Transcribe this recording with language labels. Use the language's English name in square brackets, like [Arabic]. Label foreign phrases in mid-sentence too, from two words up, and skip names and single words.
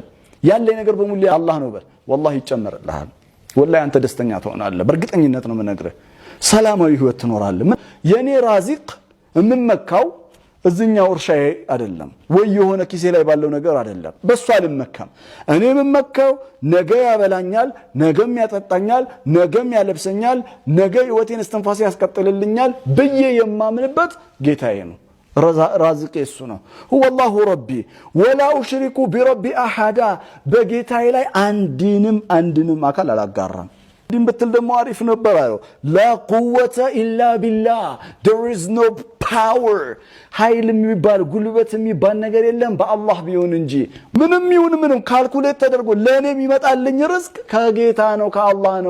[Amharic] ያለ ነገር በሙሉ የአላህ ነው በል والله ይጨመርልሃል والله አንተ ደስተኛ ትሆናለህ በርግጠኝነት ነው የምነግርህ ሰላማዊ ህይወት ትኖራለህ የኔ ራዚቅ እምመካው እዚህኛው እርሻዬ አይደለም ወይ የሆነ ኪሴ ላይ ባለው ነገር አይደለም በሱ አልመካም እኔ የምመካው ነገ ያበላኛል ነገም ያጠጣኛል ነገም ያለብሰኛል ነገ ህይወቴን እስትንፋስ ያስቀጥልልኛል በየ የማምንበት ጌታዬ ነው ራዚቅ እሱ ነው [Arabic] هو الله ربي ولا اشرك بربي احد [Amharic] በጌታዬ ላይ አንድንም አካል አላጋራም ዲን በትል ደሞ አሪፍ ነበር አዩ [Arabic] لا قوه الا بالله [English] there is no power [Amharic] ኃይል የሚባል ጉልበት የሚባል ነገር የለም በአላህ ቢሆን እንጂ ምንም ካልኩሌት ተደርጎ ለኔ የሚመጣልኝ ርዝቅ ከጌታ ነው ከአላህ ነው